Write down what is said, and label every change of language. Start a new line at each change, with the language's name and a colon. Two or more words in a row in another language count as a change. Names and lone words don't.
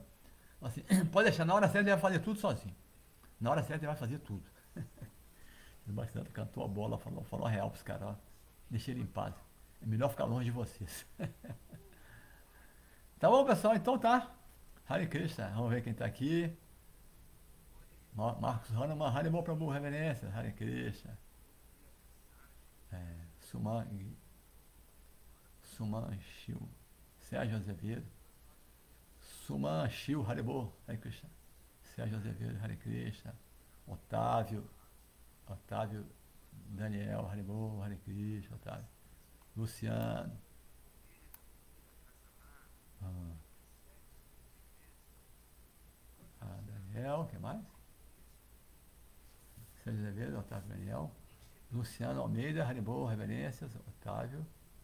Portuguese: Assim, pode deixar, na hora certa ele vai fazer tudo sozinho. Na hora certa ele vai fazer tudo. O Bhaktisiddhanta cantou a bola, falou a real para os caras: ó, deixa ele em paz. É melhor ficar longe de vocês. Tá bom, pessoal? Então tá. Hare Krishna, vamos ver quem está aqui. Marcos Hanuman, Haribo Prabhu, reverência, Hare Krishna. Suman Shil, Sérgio Azevedo. Suman Shil, Haribo, Hare Krishna. Sérgio Azevedo, Hare Krishna. Otávio Daniel, Haribo, Hare Krishna, Otávio. Luciano. Daniel, o que mais? Sérgio Azevedo, Otávio Daniel. Luciano Almeida, Haribo, reverências, Otávio.